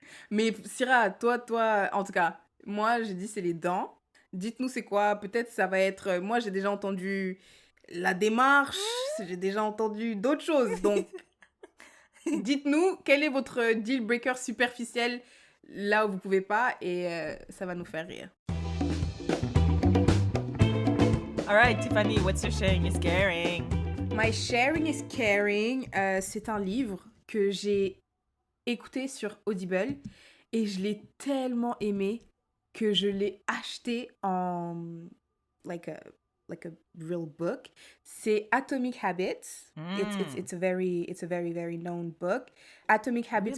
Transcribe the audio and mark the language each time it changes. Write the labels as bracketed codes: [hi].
[fr] Mais Syrah, toi, en tout cas, moi, j'ai dit c'est les dents. Dites-nous c'est quoi. Peut-être ça va être. Moi, j'ai déjà entendu la démarche. J'ai déjà entendu d'autres choses. Donc, dites-nous quel est votre deal breaker superficiel là où vous pouvez pas et ça va nous faire rire. [en] All right, Tiffany, what's your sharing is caring? [fr] My Sharing is Caring, c'est un livre que j'ai écouté sur Audible et je l'ai tellement aimé que je l'ai acheté en [en] like a real book. C'est Atomic Habits. It's a very known book. Atomic Habits